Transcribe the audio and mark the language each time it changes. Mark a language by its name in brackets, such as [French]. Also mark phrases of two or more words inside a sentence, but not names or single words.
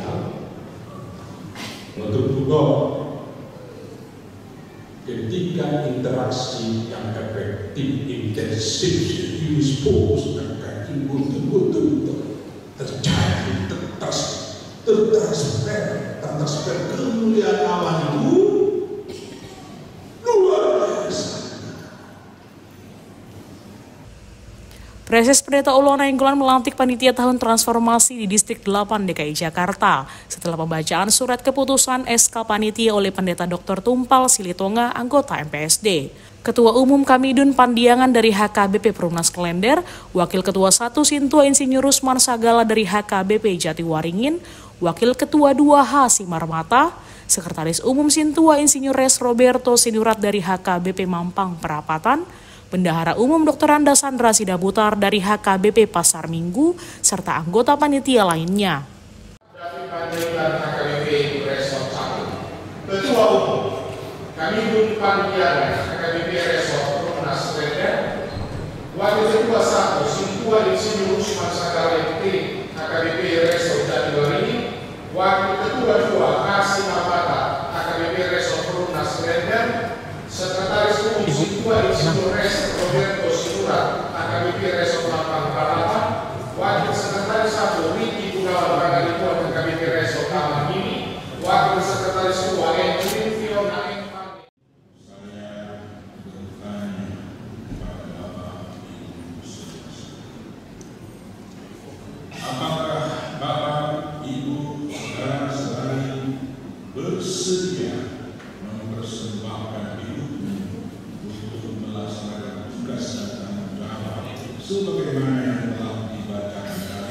[Indonesian] untuk juga ketika interaksi yang efektif intensif serius fokus dan betul-betul terjadi tertransfer kemuliaan Allah itu luar biasa. Presiden Pendeta Ulo Nainggolan melantik panitia tahun transformasi di Distrik 8 DKI Jakarta setelah pembacaan surat keputusan SK Panitia oleh Pendeta Dr. Tumpal Silitonga, anggota MPSD. Ketua Umum Kamidun Pandiangan dari HKBP Perumnas Klender, Wakil Ketua 1 Sintua Insinyur Rusman Sagala dari HKBP Jatiwaringin, Wakil Ketua 2H Simarmata, Sekretaris Umum Sintua Insinyur Res Roberto Sinurat dari HKBP Mampang Perapatan, Bendahara Umum Dr. Anda Sandra Sidaputar dari HKBP Pasar Minggu, serta anggota panitia lainnya. HKBP Resort 1, Ketua Umum Kamidun Pandiangan HKBP Resort Perumnas Klender, Wakil Ketua 1 Sintua Insinyur Rusman Sagala HKBP Resort Jatiwaringin, Wakil Ketua 2H Simarmata HKBP Resort Perumnas Klender, Sekretaris Umum Sintua Insinyur Res Roberto Sinurat HKBP Resort Mampang Perapatan, Wakil Sekretaris 1 Riki Gunawan Pangalipuan HKBP Resort Taman Mini, Wakil Sekretaris 2 Enjin Fiona apakah Bapak, Ibu, Saudara sekalian bersedia mempersembahkan hidupmu untuk melaksanakan tugas dan tanggung jawab sebagaimana yang telah dibacakan tadi?